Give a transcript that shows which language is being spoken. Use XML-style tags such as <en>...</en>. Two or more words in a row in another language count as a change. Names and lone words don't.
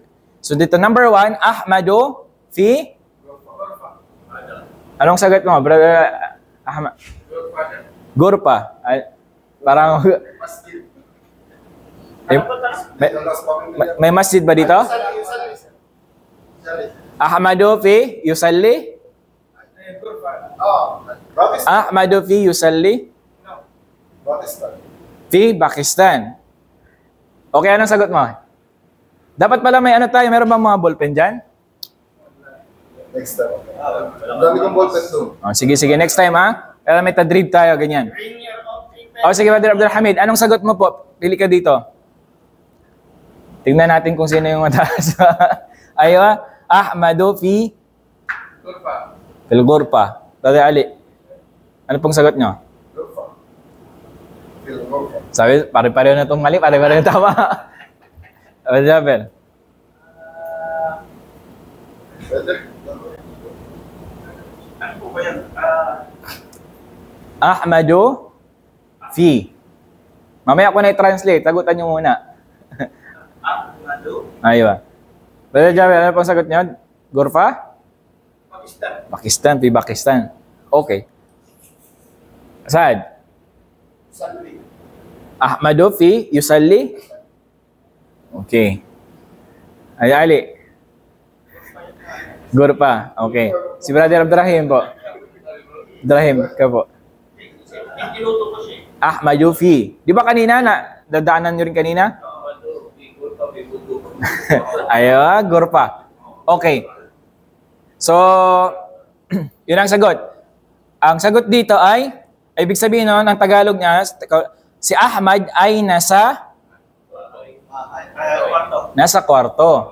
<tl>So, dito, number 1,</tl> <ar>أحمد في?</ar> <tl>Anong sagot mo, brother Ahmad? Gurpa. Parang... may masjid ba dito?</tl> <ar>أحمد في يصلي? أحمد في يصلي? في باكستان.</ar> <tl>Okay, anong sagot mo? Dapat pala may ano tayo, meron bang mga ballpen dyan? Next time. Dami kong ballpen doon. Oh, sige, next time Kaya may tadrib tayo, ganyan. Sige, Brother Abdul Hamid, anong sagot mo po? Pili ka dito. Tingnan natin kung sino yung mataas.</tl> <ar>أيوه، أحمد في في الغرفة.</ar> <tl>Brother Ali, ano pong sagot nyo? Sabi, pare-pareho na itong mali, pare-pareho na tama. Brother Jabel. Ano po ba yan?</tl> <ar>أحمد في.</ar> <tl>Mamaya ko na i-translate. Sagutan nyo muna. Ahmadu? Aywa. Brother Jabel, ano pong sagot nyo?</tl> <ar>غرفة؟ باكستان، في باكستان. Okay. سعد؟ أحمد في يصلي?</ar> <tl>Okay. Ay, Ali? Ghurfa. Okay. Si Brother Abdurrahim po. Abdurrahim, ka po.</tl> <ar>أحمد في.</ar> <tl>Di ba kanina dadaanan nyo rin kanina?</tl> <ar>أيوه، غرفة. Okay.</ar> <tl>So, yun ang sagot. Ang sagot dito ay ibig sabihin nun, ang Tagalog niya, si Ahmad ay nasa kwarto.</tl>